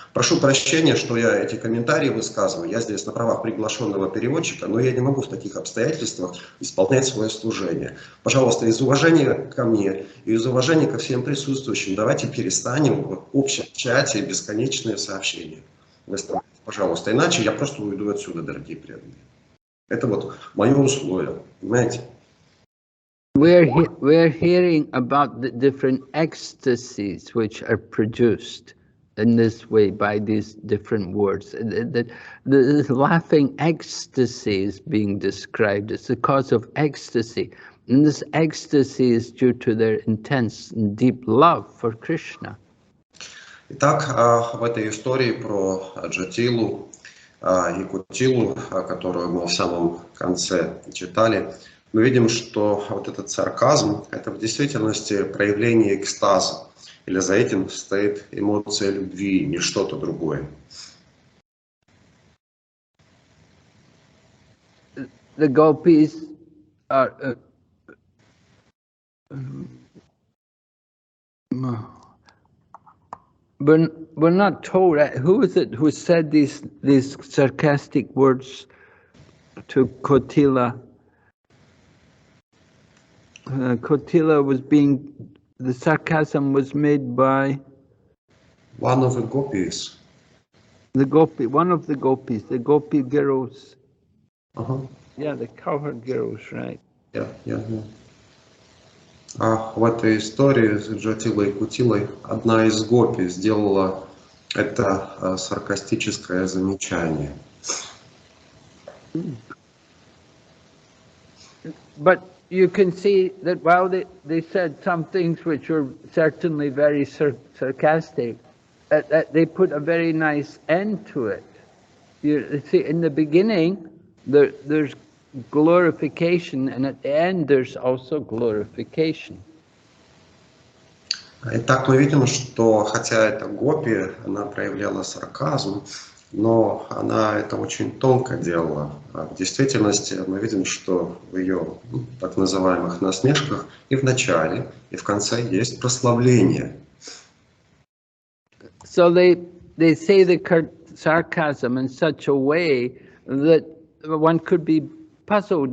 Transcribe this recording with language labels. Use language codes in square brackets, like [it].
[ru] Прошу прощения, что я эти комментарии высказываю. Я здесь на правах приглашенного переводчика, но я не могу в таких обстоятельствах исполнять свое служение. Пожалуйста, из уважения ко мне и из уважения ко всем присутствующим, давайте перестанем в общем чате бесконечные сообщения выставлять. Пожалуйста, иначе я просто уйду отсюда, дорогие преданные. Это вот мое условие, понимаете? [en] We're hearing about the different ecstasies which are produced in this way by these different words. The laughing ecstasy is being described. It's the cause of ecstasy. And this ecstasy is due to their intense and deep love for Krishna. [ru] Итак, в этой истории про Джатилу и Кутилу, которую мы в самом конце читали, мы видим, что вот этот сарказм – это в действительности проявление экстаза. Или за этим стоит эмоция любви, не что-то другое. [en] The gopis are... We're not told who is it who said these sarcastic words to Kotila. Kotila was the sarcasm was made by one of the gopis. One of the gopis, the gopi girls. Yeah, the cowherd girls, right? Yeah. [ru] А в этой истории с Джатилой и Кутилой одна из гопи сделала Это саркастическое замечание. [en] But you can see that while they said some things which were certainly very sarcastic, that they put a very nice end to it. You see, in the beginning, there's glorification, and at the end, there's also glorification. [ru] Итак, мы видим, что хотя это гопи, она проявляла сарказм, но она это очень тонко делала. А в действительности мы видим, что в ее так называемых насмешках и в начале, и в конце есть прославление. [en] So they say the sarcasm in such a way that one could be puzzled.